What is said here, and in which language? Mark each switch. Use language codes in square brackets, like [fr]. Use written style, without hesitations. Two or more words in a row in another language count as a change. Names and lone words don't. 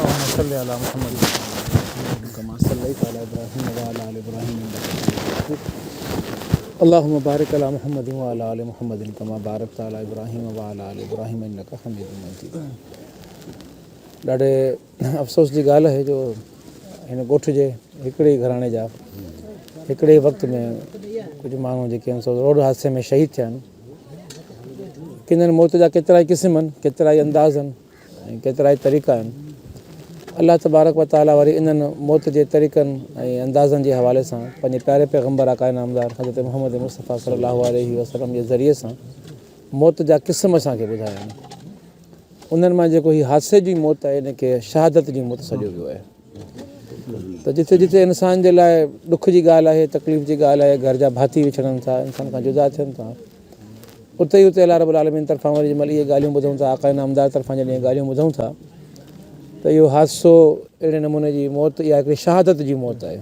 [ar] صل على محمد كما صليت على إبراهيم وعلى آل إبراهيم إنك حميد مجيد. اللهم بارك على محمد وعلى آل محمد كما باركت على إبراهيم وعلى آل إبراهيم إنك حميد مجيد. [sd] ॾाढे अफ़सोस जी ॻाल्हि आहे जो हिन ॻोठ जे हिकिड़े ई घराणे जा हिकिड़े ई वक़्त में कुझु माण्हू जेके आहिनि सो रोड हादसे में शहीद थिया आहिनि। किननि मौत जा केतिरा ई क़िस्म आहिनि, केतिरा ई अंदाज़ आहिनि ऐं केतिरा ई तरीक़ा आहिनि। [ar] الله تبارك وتعالى [sd] वरी इन्हनि मौत जे तरीक़नि ऐं अंदाज़नि जे हवाले सां पंहिंजे प्यारे पैगम्बर आका नामदार हज़रत मुहम्मद मुस्तफ़ा [ar] صلى الله عليه وسلم [sd] जे ज़रिए सां मौत जा क़िस्म असांखे ॿुधाया आहिनि। उन्हनि मां जेको हीउ हादसे जी मौत आहे इनखे शहादत जी मौत सॾियो वियो आहे। त जिथे जिथे इंसान जे लाइ ॾुख जी ॻाल्हि आहे, तकलीफ़ जी ॻाल्हि आहे, घर जा भाती विछड़नि था, इंसान खां जुदा थियनि था, उते ई उते [ar] الله رب العالمين [sd] तरफ़ां वरी जंहिंमहिल इहे ॻाल्हियूं ॿुधूं था, आका नामदार तरफ़ां जॾहिं इहे ॻाल्हियूं ॿुधूं था त इहो हादसो अहिड़े नमूने जी मौत इहा हिकिड़ी शहादत जी मौत आहे।